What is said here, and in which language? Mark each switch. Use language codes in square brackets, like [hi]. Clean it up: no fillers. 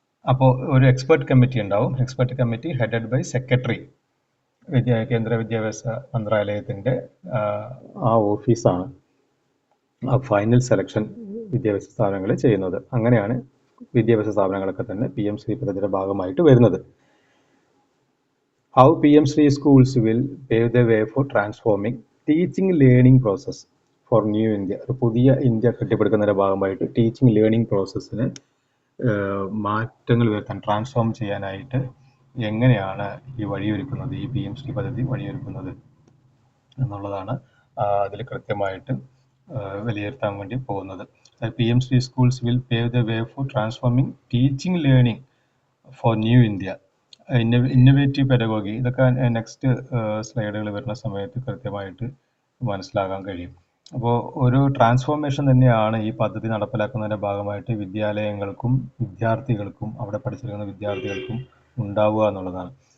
[ml] അപ്പോൾ ഒരു expert committee ഉണ്ടാവും. [en] expert committee headed by secretary, [ml] കേന്ദ്ര വിദ്യാഭ്യാസ മന്ത്രാലയത്തിൻ്റെ ആ ഓഫീസാണ് ആ ഫൈനൽ സെലക്ഷൻ വിദ്യാഭ്യാസ സ്ഥാപനങ്ങൾ ചെയ്യുന്നത്. അങ്ങനെയാണ് വിദ്യാഭ്യാസ സ്ഥാപനങ്ങളൊക്കെ തന്നെ PM3 പദ്ധതിയുടെ ഭാഗമായിട്ട് വരുന്നത്. [en] How PM3 schools will pave the way for transforming teaching learning process for new India. [ml] ഒരു പുതിയ ഇന്ത്യ കെട്ടിപ്പടുക്കുന്നതിന്റെ ഭാഗമായിട്ട് ടീച്ചിങ് ലേണിംഗ് പ്രോസസ്സിന് മാറ്റങ്ങൾ വരുത്താൻ, ട്രാൻസ്ഫോം ചെയ്യാനായിട്ട് എങ്ങനെയാണ് ഈ വഴിയൊരുക്കുന്നത്, ഈ PM3 പദ്ധതി വഴിയൊരുക്കുന്നത് എന്നുള്ളതാണ് അതിൽ കൃത്യമായിട്ട് വിലയിരുത്താൻ വേണ്ടി പോകുന്നത്. [en] PM3 schools will pave the way for transforming teaching learning for new India. [ml] Innovative pedagogy, ഇതൊക്കെ നെക്സ്റ്റ് സ്ലൈഡുകൾ വരുന്ന സമയത്ത് കൃത്യമായിട്ട് മനസ്സിലാക്കാൻ കഴിയും. അപ്പോൾ ഒരു ട്രാൻസ്ഫോർമേഷൻ തന്നെയാണ് ഈ പദ്ധതി നടപ്പിലാക്കുന്നതിൻ്റെ ഭാഗമായിട്ട് വിദ്യാലയങ്ങൾക്കും വിദ്യാർത്ഥികൾക്കും അവിടെ പഠിച്ചിരിക്കുന്ന വിദ്യാർത്ഥികൾക്കും ഉണ്ടാവുക എന്നുള്ളതാണ്.